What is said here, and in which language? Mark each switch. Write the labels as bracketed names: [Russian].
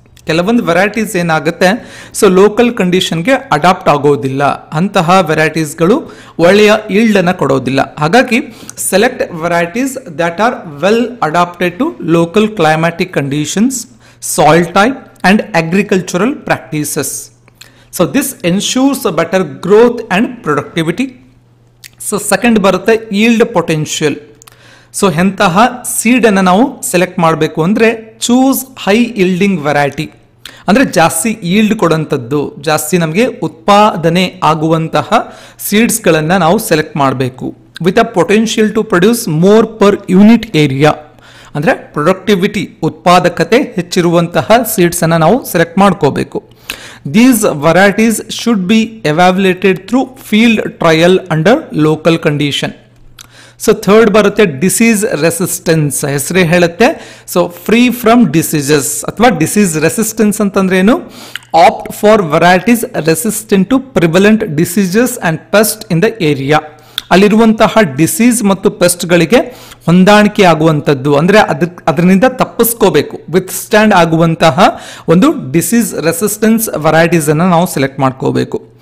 [Kannada] ಕೆಲವೊಂದು ವೆರೈಟೀಸ್ ಏನಾಗುತ್ತೆ, so local ಕಂಡೀಷನ್ಗೆ adapt ಆಗೋದಿಲ್ಲ, ಅಂತಹ ವೆರೈಟೀಸ್ಗಳು ಒಳ್ಳೆಯ ಈಲ್ಡನ್ನು ಕೊಡೋದಿಲ್ಲ. [English] ಹಾಗಾಗಿ select varieties that are well adapted to local climatic conditions, soil type and agricultural practices. So this ensures a better growth and productivity. So second [Kannada] ಬರುತ್ತೆ [English] yield potential. [Kannada] So ಎಂತಹ ಸೀಡನ್ನು ನಾವು select ಮಾಡಬೇಕು ಅಂದರೆ [English] Choose high yielding variety. [Kannada] ಅಂದರೆ ಜಾಸ್ತಿ yield ಕೊಡೋಂಥದ್ದು, ಜಾಸ್ತಿ ನಮಗೆ ಉತ್ಪಾದನೆ ಆಗುವಂತಹ ಸೀಡ್ಸ್ಗಳನ್ನು ನಾವು ಸೆಲೆಕ್ಟ್ ಮಾಡಬೇಕು. [English] With a potential to produce more per unit area. [Kannada] ಅಂದರೆ ಪ್ರೊಡಕ್ಟಿವಿಟಿ, ಉತ್ಪಾದಕತೆ ಹೆಚ್ಚಿರುವಂತಹ ಸೀಡ್ಸನ್ನು ನಾವು ಸೆಲೆಕ್ಟ್ ಮಾಡ್ಕೋಬೇಕು. [English] These varieties should be evaluated through field trial under local condition. So third [Kannada] ಬರುತ್ತೆ [English] Disease resistance. [Kannada] ಹೆಸರೇ ಹೇಳುತ್ತೆ, [English] so free from diseases [Kannada] ಅಥವಾ disease resistance ಅಂತಂದ್ರೆ ಏನು? [English] Opt for varieties resistant to prevalent diseases and pest in the area. [Kannada] ಅಲ್ಲಿರುವಂತಹ disease ಮತ್ತು ಪೆಸ್ಟ್ಗಳಿಗೆ ಹೊಂದಾಣಿಕೆ ಆಗುವಂಥದ್ದು, ಅಂದರೆ ಅದರಿಂದ ತಪ್ಪಿಸ್ಕೋಬೇಕು, ವಿತ್ ಸ್ಟ್ಯಾಂಡ್ ಆಗುವಂತಹ ಒಂದು ಡಿಸೀಸ್ ರೆಸಿಸ್ಟೆನ್ಸ್ ವೆರೈಟೀಸನ್ನು ನಾವು ಸೆಲೆಕ್ಟ್ ಮಾಡ್ಕೋಬೇಕು.